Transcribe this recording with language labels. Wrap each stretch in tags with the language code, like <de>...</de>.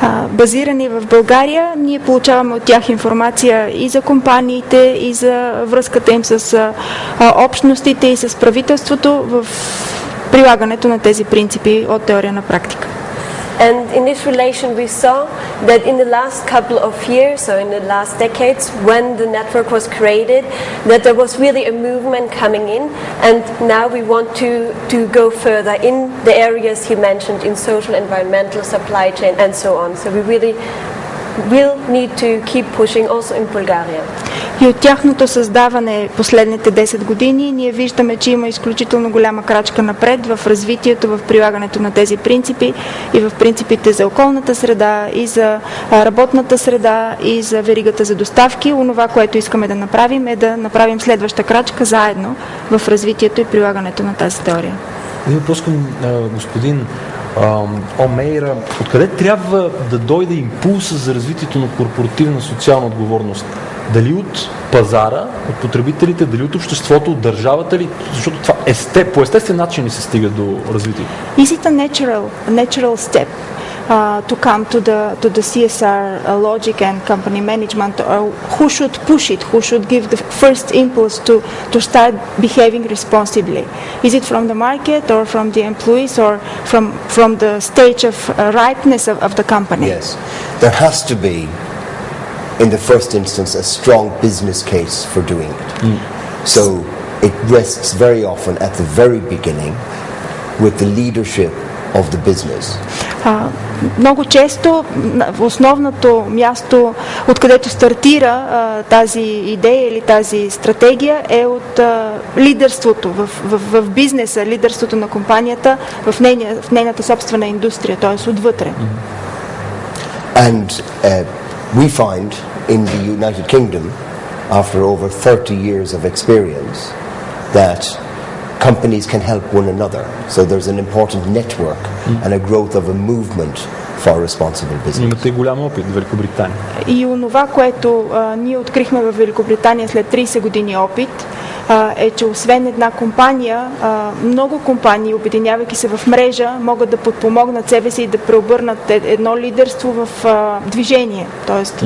<bg>Базирани в България, ние получаваме от тях информация и за компаниите, и за връзката им с общностите и с правителството в прилагането на тези принципи от теория на практика.</bg> <en>And in this relation we saw that in the last couple of years, or in the last decades, when the network was created, that there was really a movement coming in, and now we want to go further in the areas he mentioned, in social, environmental, supply chain, and so on. So we really will need to keep pushing also in Bulgaria.</en> <bg>И от тяхното създаване последните 10 години ние виждаме, че има изключително голяма крачка напред в развитието, в прилагането на тези принципи и в принципите за околната среда, и за работната среда, и за веригата за доставки. Онова, което искаме да направим, е да направим следваща крачка заедно в развитието и прилагането на тази теория. Един въпрос към господин Омейра. Откъде трябва да дойде импулса за развитието на корпоративна социална отговорност? Дали от пазара, от потребителите, дали от обществото, от държавата ли? Защото това по естествен начин ли се стига до развитието?</bg> <en>Is it a natural step to come to the CSR logic and company management? Or who should push it? Who should give the first impulse to start behaving responsibly? Is it from the market, or from the employees, or from the stage of ripeness of the company? Yes, there has to be, in the first instance, a strong business case for doing it. So it rests very often at the very beginning with the leadership of the business.</en> <bg>Много често в основното място, откъдето стартира тази идея или тази стратегия, е от лидерството в бизнеса, лидерството на компанията в нейната собствена индустрия, т.е. отвътре.</bg> <en>And we find in the United Kingdom, after over 30 years of experience, that companies can help one another. So there's an important network and a growth of a movement for responsible business.</en> <bg>Имате голям опит в Великобритания. И онова, което ние открихме в Великобритания след 30 години опит, е, че освен една компания, много компании, обединявайки се в мрежа, могат да подпомогнат себе си и да преобърнат едно лидерство в движение, т.е.</bg>